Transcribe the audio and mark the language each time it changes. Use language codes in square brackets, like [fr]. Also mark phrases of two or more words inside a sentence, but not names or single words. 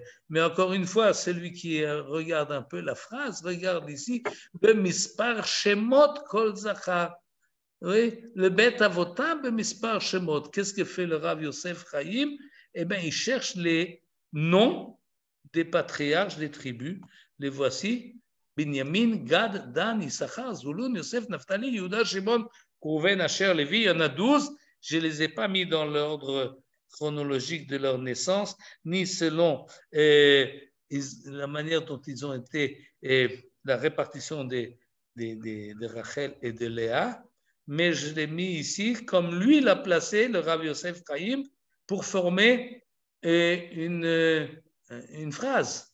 [fr] Mais encore une fois, celui qui regarde un peu la phrase, regarde ici, [he] במספר שמות כל זכר. [fr] Oui, le [he] בית אבותם במספר שמות. [fr] Qu'est-ce que fait le Rav Yosef Chaim? Eh bien, il cherche les noms des patriarches des tribus. Les voici. Binyamin, Gad, Dan, Issachar, Zulun, Yosef, Naphtali, Yehuda, Shimon, Rouven, Asher, Lévi, il y en a 12. Je ne les ai pas mis dans l'ordre chronologique de leur naissance, ni selon la manière dont ils ont été, la répartition de Rachel et de Léa, mais je l'ai mis ici, comme lui l'a placé, le Rav Yosef Chaim, pour former une phrase.